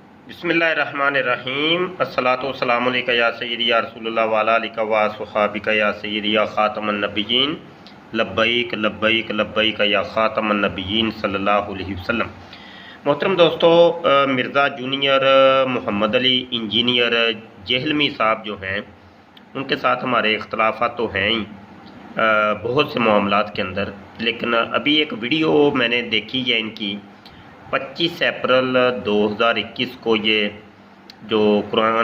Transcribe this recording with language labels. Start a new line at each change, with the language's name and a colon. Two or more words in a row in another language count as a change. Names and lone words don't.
Arabic: بسم الله الرحمن الرحيم الصلاة والسلام عليك يا سيدي يا رسول الله وعلى آلك وأصحابك يا سيدي يا خاتم النبيين لبيك لبيك لبيك يا خاتم النبيين صلى الله عليه وسلم.
Urdu: محترم دوستو، مرزا جونیئر محمد علی انجینئر جہلمی صاحب جو ہیں، ان کے ساتھ ہمارے اختلافات تو ہیں ہی بہت سے معاملات کے اندر. لیکن ابھی ایک ویڈیو میں نے دیکھی ہے ان کی 25 اپریل 2021 کو، یہ جو قرآن